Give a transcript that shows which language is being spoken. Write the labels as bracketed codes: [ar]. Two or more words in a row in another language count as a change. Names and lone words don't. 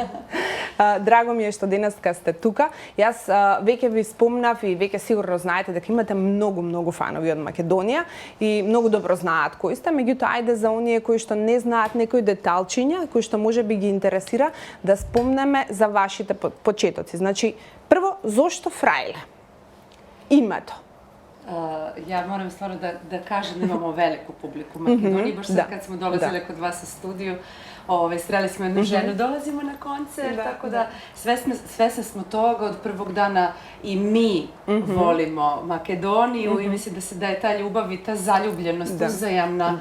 [mk] Драго ми е што денеска сте тука. Јас веќе ви спомнав и веќе сигурно знаете дека имате многу фанови од Македонија и многу добро знаат кои сте, меѓутоа ајде за оние кои што не знаат некои деталчиња, кои што можеби ги интересира, да спомнеме за вашите почетоци. Значи, прво, зошто Фрајле? Името. [sr] Ja moram stvarno da kažem da imamo veliku publiku u Makedoniji. Baš sad kad smo dolazili kod vas u studiju, sreli smo jednu ženu, dolazimo na koncert, tako da svesni smo toga od prvog dana i mi volimo Makedoniju i mislim da je ta ljubav i ta zaljubljenost uzajamna.